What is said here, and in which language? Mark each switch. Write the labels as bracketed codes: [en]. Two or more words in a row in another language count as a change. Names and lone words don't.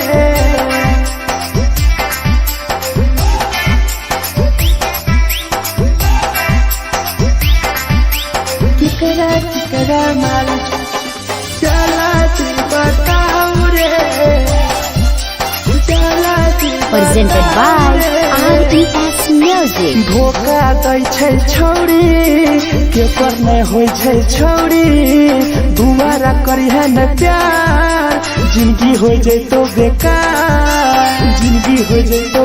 [mai] केकरा माल जला दी बताऊ रे, जला दी [en] Presented by RES Music. [mai] धोखा दै छै छौरी, केकर नै होइ छै छौरी, दुबारा करिहे न प्यार, जिंदगी हो जैतो बेकार, जिंदगी हो जैतो